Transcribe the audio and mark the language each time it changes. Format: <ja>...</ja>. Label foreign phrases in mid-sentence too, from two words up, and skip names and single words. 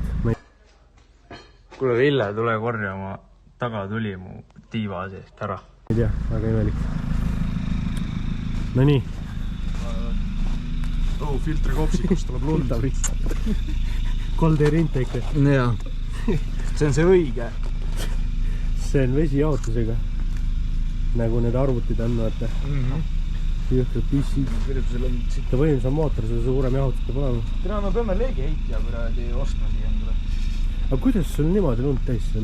<et>Kuule Ville, tule korja oma tagatuli mu tiiva seest ära. Ei tea, väga imelik. No nii. Filtri kopsikust tuleb lund.</et> <en>Cold air intake.</en> <et>Jaa. See on see õige. See on vesijaotusega. Nagu need arvutid on, vaata. jõhkrad pissid. ja võimsam mootor, see suurem jahutus peab olema. Täna me peame leegiheitja kuradi ostma siia endale. aga kuidas sul niimoodi lund täis on?</et>